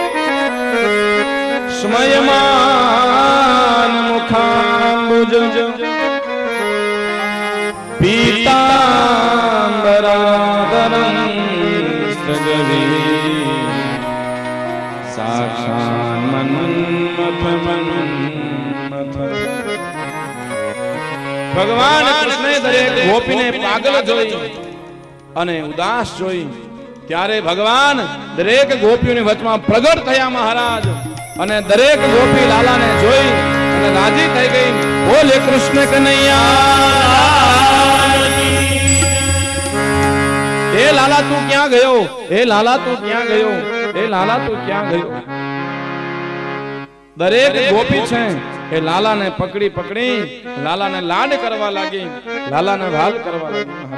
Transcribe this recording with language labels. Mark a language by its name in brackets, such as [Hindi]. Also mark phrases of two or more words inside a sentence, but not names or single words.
[Sanskrit] स्मयमान मुखाम्बुज पीताम्बरादरं सृजति साक्षान् मन्मथ [Gujarati] ભગવાન કૃષ્ણે દરેક ગોપીને પાગલ જોઈ અને ઉદાસ જોઈ ત્યારે ભગવાન દરેક ગોપીઓની વચમાં પ્રગટ થયા મહારાજ અને દરેક ગોપી લાલાને જોઈ અને રાજી થઈ ગઈ બોલે કૃષ્ણ કનૈયા એ લાલા તું ક્યાં ગયો એ લાલા તું ક્યાં ગયો એ લાલા તું ક્યાં ગયો દરેક ગોપી છે એ લાલાને પકડી પકડી લાલાને લાડ કરવા લાગી લાલાને વાલ કરવા લાગી